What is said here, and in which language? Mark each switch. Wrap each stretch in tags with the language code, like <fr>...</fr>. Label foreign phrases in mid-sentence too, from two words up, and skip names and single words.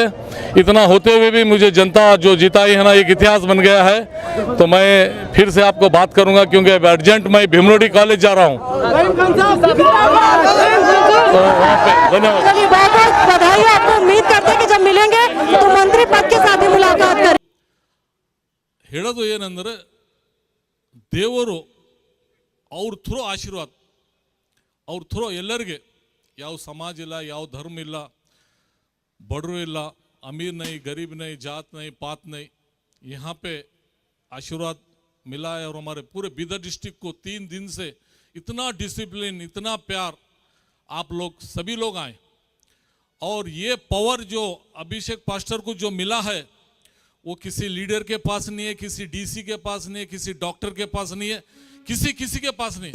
<hi>इतना होते हुए भी मुझे जनता जो जिताई है ना, एक इतिहास बन गया है. तो मैं फिर से आपको बात करूंगा, क्योंकि अर्जेंट मैं भीमरोडी कॉलेज जा रहा हूं. तो वहाँ पे धन्यवाद. चलिए, बहुत बहुत बधाई. आपको उम्मीद करते हैं कि जब मिलेंगे तो मंत्री पद के साथ ही मुलाकात करें.</hi> <kn>ಹೇಳೋದು ಏನಂದ್ರೆ, ದೇವರು ಅವ್ರ ಥ್ರೂ ಆಶೀರ್ವಾದ, ಅವ್ರ ಥ್ರೂ ಎಲ್ಲರಿಗೆ, ಯಾವ ಸಮಾಜ ಇಲ್ಲ, ಯಾವ ಧರ್ಮ ಇಲ್ಲ, ಬಡ್ರು ಇಲ್ಲ,</kn> <hi>अमीर नहीं, गरीब नहीं, जात नहीं, पात नहीं, यहाँ पे आशीर्वाद मिला है. और हमारे पूरे बीदर डिस्ट्रिक्ट को 3 दिन से इतना डिसिप्लिन, इतना प्यार, आप लोग सभी लोग आए. और ये पावर जो अभिषेक पास्टर को जो मिला है, वो किसी लीडर के पास नहीं है, किसी DC के पास नहीं है, किसी डॉक्टर के पास नहीं है, किसी के पास नहीं.</hi>